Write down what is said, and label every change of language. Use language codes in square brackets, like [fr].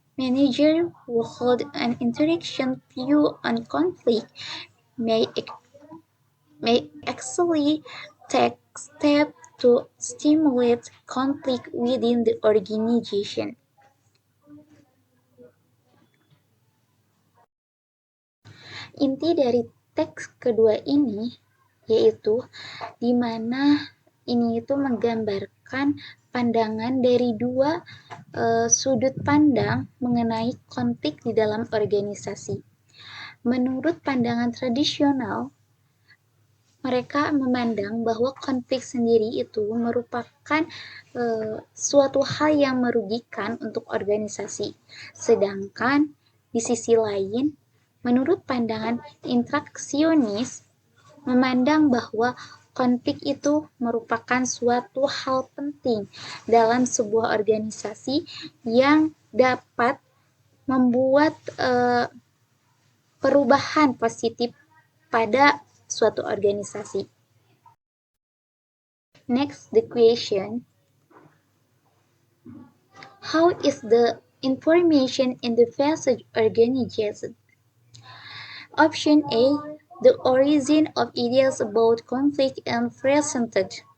[en] Managers who hold an interaction view on conflict may, may actually take steps to stimulate conflict within the organization. [id] Inti dari teks kedua ini yaitu di mana ini itu menggambarkan pandangan dari dua sudut pandang mengenai konflik di dalam organisasi. Menurut pandangan tradisional, mereka memandang bahwa konflik sendiri itu merupakan suatu hal yang merugikan untuk organisasi. Sedangkan di sisi lain, menurut pandangan interaksionis, memandang bahwa konflik itu merupakan suatu hal penting dalam sebuah organisasi yang dapat membuat perubahan positif pada suatu organisasi. [en] Next, the question: how is the information in the passage organized? Option A: the origin of ideas about conflict and presented.